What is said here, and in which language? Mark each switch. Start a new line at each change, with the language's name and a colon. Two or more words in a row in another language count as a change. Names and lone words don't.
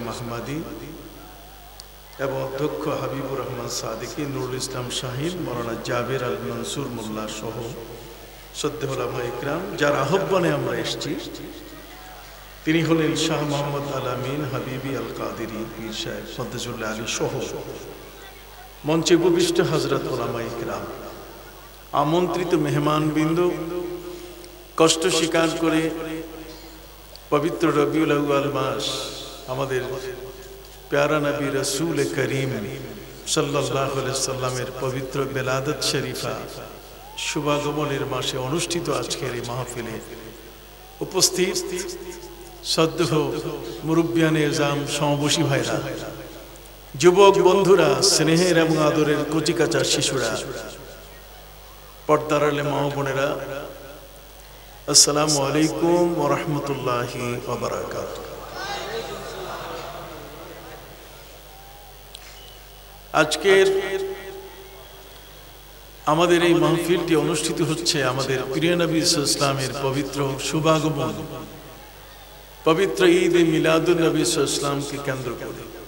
Bangla: আহমদি এবং অধ্যক্ষ হাবিবুর রহমান সাদিকি নুরুল ইসলাম শাহিন মৌলানা জাবের আল মনসুর মোল্লা সহ শ্রদ্ধেয় ওলামা ইকরাম যার আহ্বানে আমরা এসেছি তিনি হলেন শাহ মোহাম্মদ আল-আমিন হাবিবি আল কাদেরী পীর সাহেব ফদ্দুল্লাহ আলী সহ মঞ্চে উপবিষ্ট হযরত ওলামা ইকরাম আমন্ত্রিত মেহমানবৃন্দ কষ্ট স্বীকার করে পবিত্র রবিউল আউয়াল মাস আমাদের পেয়ারা নবী রসূল করীম
Arabic: صلى الله عليه وسلم
Bangla: পবিত্র বেলাদত শরীফা শুভাগমনের মাসে অনুষ্ঠিত আজকের এই মাহফিলে উপস্থিত শ্রদ্ধেয় মুরুব্বিয়ানে এজাম সমবয়সী ভাইরা যুবক বন্ধুরা স্নেহের এবং আদরের কচিকাঁচা শিশুরা পর্দার আড়ালে মা বোনেরা
Arabic: السلام عليكم ورحمة الله وبركاته.
Bangla: আজকের আমাদের এই মাহফিলটি অনুষ্ঠিত হচ্ছে আমাদের প্রিয় নবী
Arabic: صلى الله عليه وسلم
Bangla: পবিত্র শুভাগমন পবিত্র ঈদ মিলাদুন নবী
Arabic: صلى الله عليه وسلم
Bangla: কেন্দ্র করে।